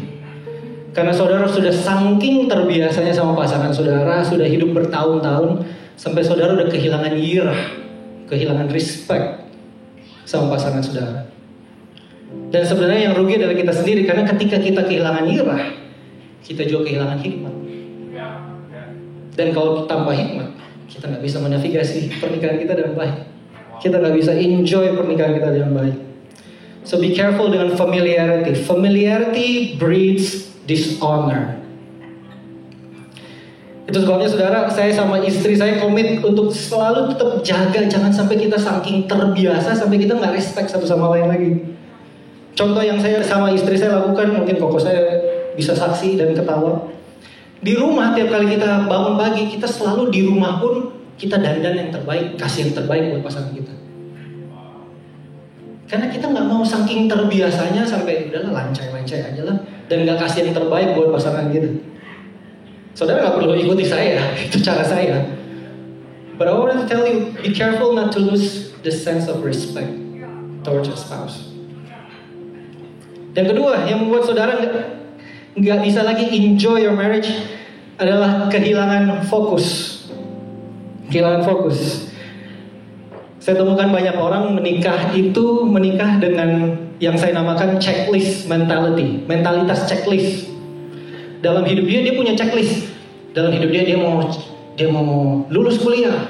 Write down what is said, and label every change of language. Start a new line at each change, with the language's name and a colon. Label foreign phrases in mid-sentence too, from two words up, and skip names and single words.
Indonesian: Karena saudara sudah saking terbiasanya sama pasangan saudara, sudah hidup bertahun-tahun, sampai saudara udah kehilangan yirah, kehilangan respect sama pasangan saudara. Dan sebenarnya yang rugi adalah kita sendiri, karena ketika kita kehilangan yirah, kita juga kehilangan hikmat. Dan kalau tanpa hikmat, kita nggak bisa menavigasi pernikahan kita dengan baik. Kita nggak bisa enjoy pernikahan kita dengan baik.
English: So be careful
Indonesian: dengan
English: familiarity. Familiarity breeds dishonor.
Indonesian: Itu sebabnya saudara, saya sama istri saya komit untuk selalu tetap jaga. Jangan sampai kita saking terbiasa sampai kita nggak respect satu sama lain lagi. Contoh yang saya sama istri saya lakukan, mungkin koko saya bisa saksi dan ketawa. Di rumah tiap kali kita bangun pagi, kita selalu di rumah pun kita dandan yang terbaik, kasih yang terbaik buat pasangan kita. Karena kita nggak mau saking terbiasanya sampai udahlah lancai-lancai aja lah dan nggak kasih yang terbaik buat pasangan kita. Saudara nggak perlu ikuti saya, itu cara saya.
English: But I want to tell you, be careful not to lose the sense of respect towards your spouse.
Indonesian: Dan kedua, yang membuat saudara nggak bisa lagi
English: enjoy your marriage
Indonesian: adalah kehilangan fokus. Kehilangan fokus. Saya temukan banyak orang menikah dengan yang saya namakan
English: checklist mentality,
Indonesian: mentalitas checklist. Dalam hidup dia punya checklist. Dalam hidup dia mau lulus kuliah.